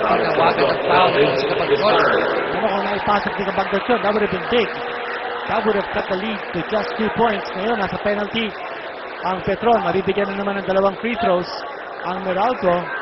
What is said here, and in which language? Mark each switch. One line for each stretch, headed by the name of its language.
Filipino: pagkawagan ng foul dito sa Sabagnot. Ano kung naipasok ni Sabagnot yun,
English: that would have been big. That would have cut the lead to just 2 points.
Filipino: Ngayon, nasa penalty ang Petron. Mabibigyan na naman ng 2 free throws ang Meralco.